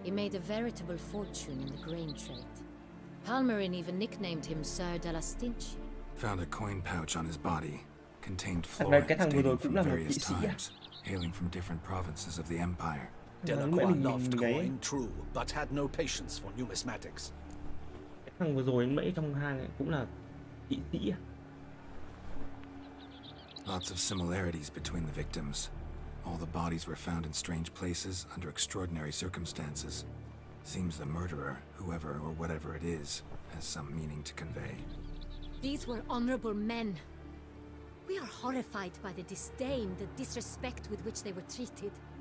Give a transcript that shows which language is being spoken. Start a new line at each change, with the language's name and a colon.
English: He made a veritable fortune in the grain trade. Palmerin even nicknamed him Sir de la Stinch. Found a coin pouch on his body, contained florins dating from various times, hailing from different provinces of the Empire. Delacroix loved coin, true, but had no patience for numismatics.
Vietnamese: Cái thằng vừa rồi mẫy trong hang này cũng là kỵ sĩ à?
English: Lots of similarities between the victims. All the bodies were found in strange places under extraordinary circumstances. Seems the murderer, whoever or whatever it is, has some meaning to convey. These were honorable men. We are horrified by the disdain, the disrespect with which they were treated.